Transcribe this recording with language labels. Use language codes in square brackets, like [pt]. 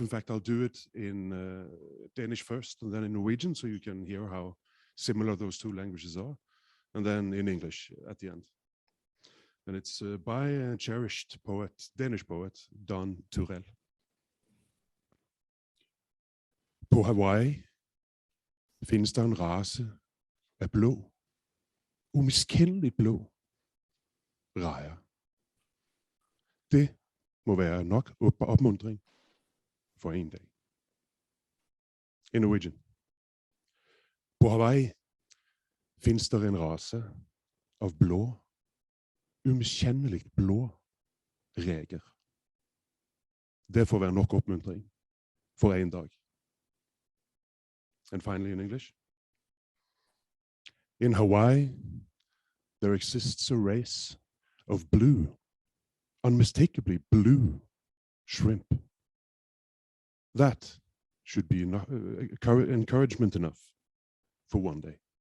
[en] In fact, I'll do it in Danish first, and then in Norwegian, so you can hear how similar those two languages are, and then in English at the end. And it's by a cherished poet, Danish poet, Don Cwrw. [da] På Hawaii findes der en race af blå, umiskendeligt blå rejer. Det må være nok opmuntring for en dag. [en] In Norwegian. [no] På Hawaii findes der en race af blå, umiskendeligt blå reger. Det får være nok opmuntring for en dag. [en] And finally in English. In Hawaii, there exists a race of blue, unmistakably blue shrimp. That should be encouragement enough for one day.